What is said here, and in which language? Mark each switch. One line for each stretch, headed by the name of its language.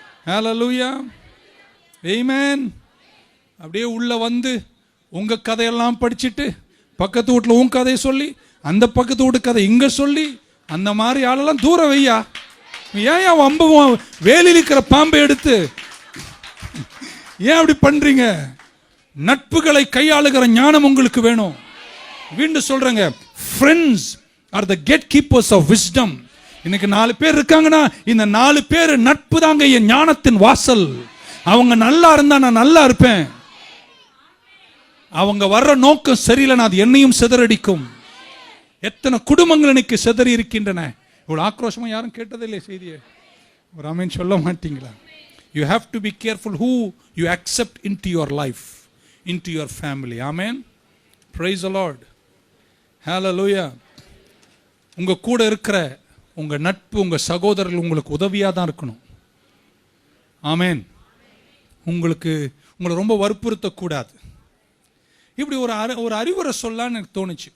Tamil: ஹல்லேலூயா, ஆமென். அப்படியே உள்ள வந்து உங்க கதையெல்லாம் படிச்சுட்டு பக்கத்து வீட்டில் உன் கதையை சொல்லி, அந்த பக்கத்து வீட்டு கதை இங்க சொல்லி, அந்த மாதிரி ஆளெல்லாம் தூர வையா. ஏன் வம்பும் வேலியில் இருக்கிற பாம்பை எடுத்து ஏன் அப்படி பண்றீங்க? நட்புகளை கையாளுகிற ஞானம் உங்களுக்கு வேணும். மீண்டும் சொல்றேங்க,
English: friends are the gatekeepers of wisdom.
Tamil: இன்னைக்கு 4 பேர் இருக்காங்கன்னா இந்த 4 பேர் நட்பு தாங்க என் ஞானத்தின் வாசல். அவங்க நல்லா இருந்தா நான் நல்லா இருப்பேன். அவங்க வர்ற நோக்கம் சரியில்லைனா அது என்னையும் சிதறடிக்கும். எத்தனை குடும்பங்கள் இன்னைக்கு சிதறி இருக்கின்றன. இவ்வளவு ஆக்ரோஷமா யாரும் கேட்டதில்லை செய்தியை. ஒரு ஆமென் சொல்ல மாட்டீங்களா?
English: You have to be careful who you accept into your life, into your family. Amen. Praise the Lord. Hallelujah.
Tamil: உங்க கூட இருக்கிற உங்க நட்பு, உங்க சகோதரர்கள் உங்களுக்கு உதவியா தான் இருக்கணும். ஆமென். உங்களை ரொம்ப வற்புறுத்த கூடாது. இப்படி ஒரு அறிவுரை சொல்லலான்னு எனக்கு தோணுச்சு.